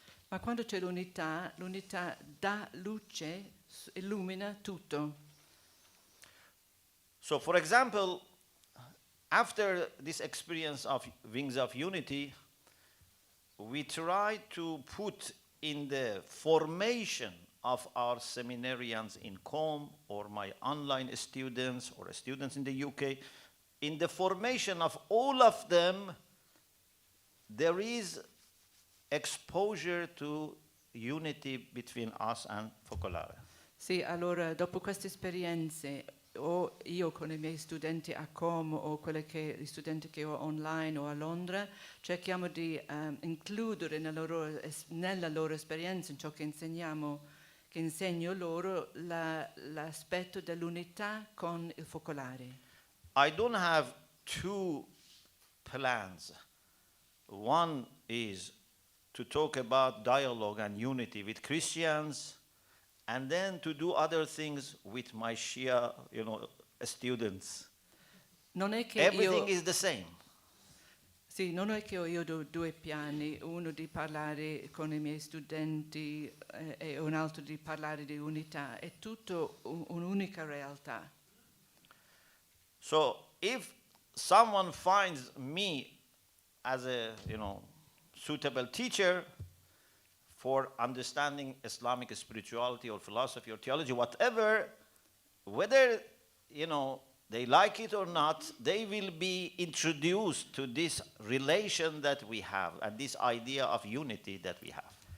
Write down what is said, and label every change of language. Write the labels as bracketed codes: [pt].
[it] Ma quando c'è l'unità, l'unità dà luce, illumina tutto. [en] So, for example, after this experience of Wings of Unity, we try to put in the formation of our seminarians in COM or my online students or students in the UK, in the formation of all of them, there is exposure to unity between us and Focolare. [it] Sì, allora dopo queste esperienze, o io con i miei studenti a Com o gli studenti che ho online o a Londra, cerchiamo di includere nella loro esperienza, in ciò che insegno loro, l'aspetto dell'unità con il Focolare. [en] I don't have two plans. One is to talk about dialogue and unity with Christians, and then to do other things with my Shia, students. [it] Non è che [en] Everything is the same. [it] Sì, non è che io ho due piani, uno di parlare con i miei studenti e un altro di parlare di unità, è tutto un'unica realtà. [en] So if someone finds me as a suitable teacher for understanding Islamic spirituality or philosophy or theology, whatever, whether they like it or not, they will be introduced to this relation that we have and this idea of unity that we have.